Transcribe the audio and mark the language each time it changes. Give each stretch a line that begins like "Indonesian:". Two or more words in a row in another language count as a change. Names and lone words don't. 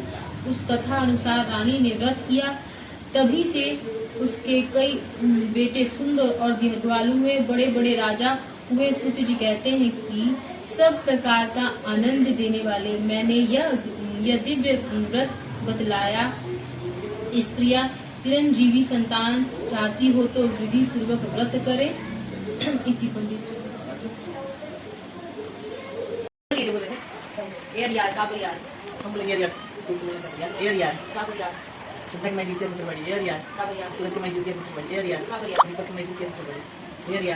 Hindi: उस कथा अनुसार रानी ने व्रत किया, तभी से उसके कई बेटे सुंदर और दीर्घायु हुए, बड़े बड़े राजा हुए। सूत जी कहते हैं कि सब प्रकार का आनंद देने वाले मैंने यह दिव्य व्रत बतलाया। स्त्रियां चिरंजीवी संतान चाहती हो तो विधि पूर्वक व्रत करे।
Indonesian: Cepat maju dia putar balik, ya Rian. Selesai maju dia putar balik, ya Rian. Cepat maju dia putar balik, ya Rian.